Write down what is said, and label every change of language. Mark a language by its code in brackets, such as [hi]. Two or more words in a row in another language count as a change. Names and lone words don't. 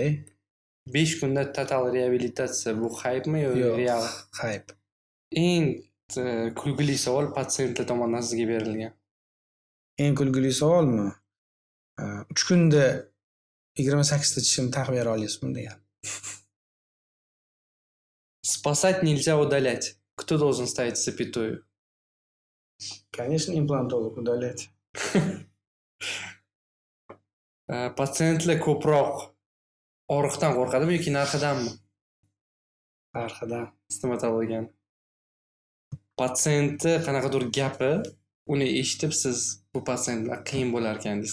[uz] 5 kunda total reabilitatsiya bu hypemi yoki Yo'q, real? hype. Eng kulgili savol patsiyentlar tomonidan sizga berilgan. Eng kulgili savolmi? 3 kunda 28 ta tishimni taqib bera olasizmi degan. [ru] Спасать нельзя удалять. Кто должен ставить запятую? Конечно, implantolog удалять. [uz] Patsiyentlar ko'proq og'riqdan qo'rqadimi yoki narxidanmi? Narxidan. Stomatologiyani. Patsiyentni qanaqadir gapi, uni eshitib siz bu patsiyent bilan qiyin bo'lar ekan deysiz.